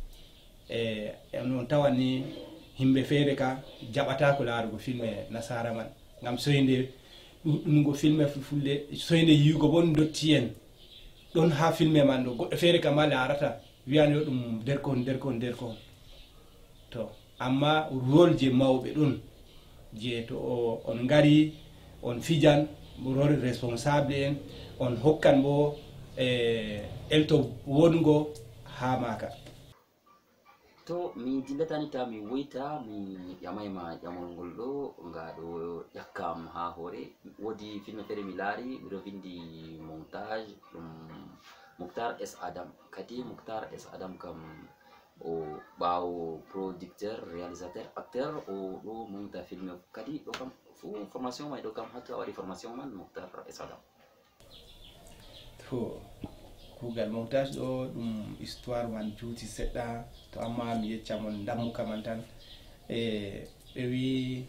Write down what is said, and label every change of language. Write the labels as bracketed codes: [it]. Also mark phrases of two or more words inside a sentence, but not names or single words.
[ff] on tawan ni himɓe feere ka jaɓatako laarugo filme nasara man ngam soyinde ɗuɗɗungo filme fulfulde soyinde yiwugo bon dotti en ɗon ha filme man ɗo goɗɗo feere ka ma laarata wiyani yo ɗum derkon to amma rôle je mawɓe ɗon je to on ngari on fijan [fr] rôle responsable [ff] en on hokkan bo elto wongo ha maka. To mi dillatani ta mi woyta mi ƴamayma ƴamol ngol ɗo nga ɗo ƴakkam ha hoore woodi filme feere mi laari miɗo vindi montage ɗum Mokhtar S Adam kadi Mokhtar S Adam kam o ɓaawo [fr] producteur réalisateur acteur [ff] o ɗo monta filme kadi ɗo kam fu formation may ɗo kam hatto a waɗi formation man Mokhtar S Adam? To kuugal montage ɗo ɗum histoire man juuti seɗɗa to amma mi yeccamon dammuka man tan ɓe wi